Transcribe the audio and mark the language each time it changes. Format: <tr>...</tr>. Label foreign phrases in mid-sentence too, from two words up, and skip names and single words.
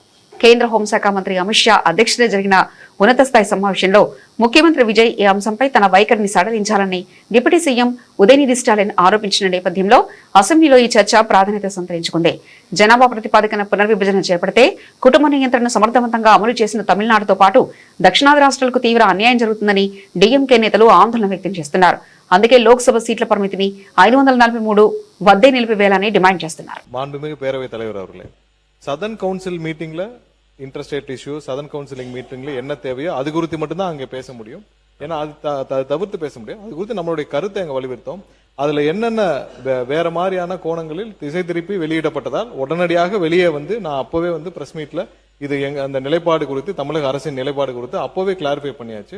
<te>కేంద్ర హోంశాఖ మంత్రి అమిత్ షా అధ్యక్షతన జరిగిన ఉన్నత స్థాయి సమావేశంలో ముఖ్యమంత్రి విజయ్ ఈ అంశంపై తన వైఖరిని సడలించాలని</te> <en>deputy CM</en> <te>ఉదయనిధి స్టాలిన్ ఆరోపించిన నేపథ్యంలో అసెంబ్లీలో ఈ చర్చ ప్రాధాన్యత సంతరించుకుంది. జనాభా ప్రతిపాదికన పునర్విభజన చేపడితే కుటుంబ నియంత్రణను సమర్థవంతంగా అమలు చేసిన తమిళనాడుతో పాటు దక్షిణాది రాష్ట్రాలకు తీవ్ర అన్యాయం జరుగుతుందని డీఎంకే నేతలు ఆందోళన వ్యక్తం చేస్తున్నారు. అందుకే లోక్సభ సీట్ల పరిమితిని 543 వద్దే నిలిపివేయాలని డిమాండ్ చేస్తున్నారు.</te> <en>Southern Council meetingla interstate issue, Southern Councilling meetingla</en> <ta>என்ன தேவையோ அது குறித்து மட்டும்தான் அங்கே பேச முடியும். ஏன்னா அது தவிர்த்து பேச முடியும். அது குறித்து நம்மளுடைய கருத்தை அங்க வலியுறுத்தோம். அதுல என்னென்ன வேற மாதிரியான கோணங்களில் திசை திருப்பி வெளியிடப்பட்டதால் உடனடியாக வெளியே வந்து நான் அப்பவே வந்து</ta> <en>press meetla</en> <ta>இது அந்த நிலைப்பாடு குறித்து, தமிழக அரசின் நிலைப்பாடு குறித்து அப்பவே கிளாரிஃபை பண்ணியாச்சு.</ta>